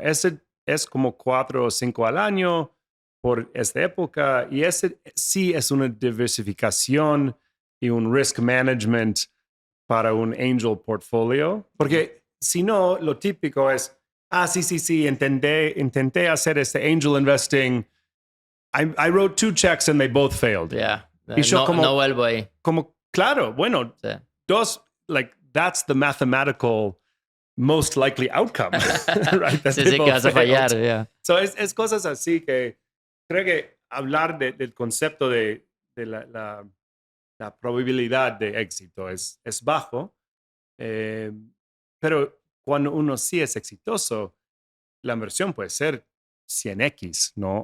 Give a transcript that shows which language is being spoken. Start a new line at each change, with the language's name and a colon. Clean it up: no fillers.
Spanish: Ese es como 4 o 5 al año por esta época y ese sí es una diversificación y un risk management para un angel portfolio, porque si no, lo típico es, sí, intenté hacer este angel investing.
English: I wrote 2 checks and they both failed.
Spanish: Ya. Y yo No vuelvo ahí. claro, bueno, Sí.
English: that's the mathematical most likely outcome, right? That
Spanish: Sí,
English: they
Spanish: sí, que
English: both
Spanish: vas a
English: failed.
Spanish: fallar. Ya. So es cosas así que creo que hablar del concepto de la probabilidad de éxito es bajo, eh, pero cuando uno sí es exitoso, la inversión puede ser 100x, ¿no?